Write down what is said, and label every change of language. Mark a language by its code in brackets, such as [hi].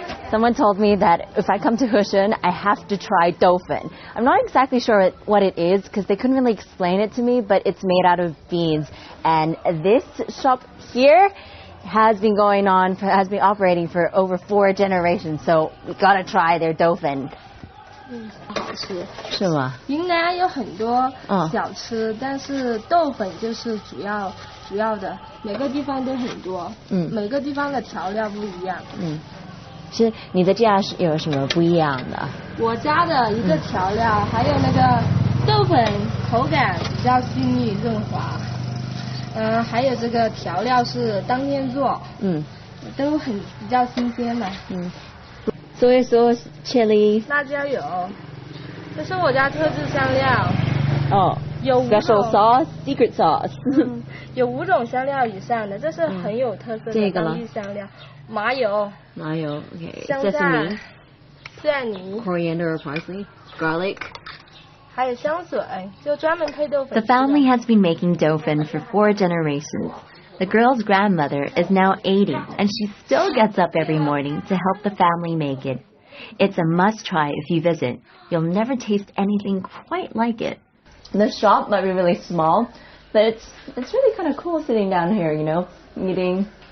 [en] Someone told me that if I come to Hushan, I have to try doufen. I'm not exactly sure what it is because they couldn't really explain it to me, but it's made out of beans. And this shop here has been operating for over 4 generations, so we gotta try their doufen. [zh] 好吃是吗？云南有很多小吃，但是豆粉就是主要的，每个地方都很多，每个地方的调料不一样。是你的家是有什么不一样的？我家的一个调料，还有那个豆粉口感比较细腻润滑，还有这个调料是当天做，都比较新鲜的。 [en] Soy sauce, chili， [zh] 辣椒油，这是我家特制香料。有 [en] special sauce, secret sauce。 [zh] 有5种香料以上的，这是很有特色的当地香料。麻油 [en] ，OK， [zh] 香菜、 [en] sesame， [zh] 蒜泥 [en] ，coriander or parsley， garlic， [zh] 还有香水，就专门配豆粉。 [en] The family has been making doufen for 4 generations. The girl's grandmother is now 80, and she still gets up every morning to help the family make it. It's a must-try if you visit. You'll never taste anything quite like it. The shop might be really small, but it's really kind of cool sitting down here, you know, eating.